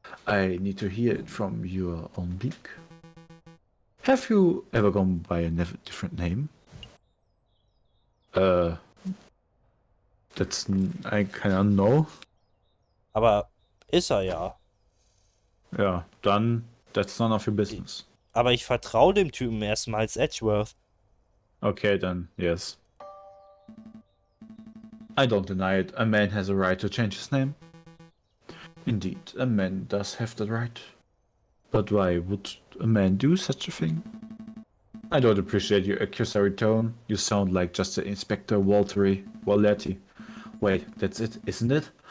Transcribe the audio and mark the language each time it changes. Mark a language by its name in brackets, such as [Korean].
[English] I need to hear it from your own beak. Have you ever gone by a different name? That's... I kinda know. [German] Aber ist er ja. Ja, dann... [English] That's none of your business. [German] Aber ich vertraue dem Typen erstmal als Edgeworth. [English] Okay, then, yes. I don't deny it. A man has a right to change his name. Indeed, a man does have the right. But why would a man do such a thing? I don't appreciate your accusatory tone. You sound like just the Inspector Walletti. Wait, that's it, isn't it?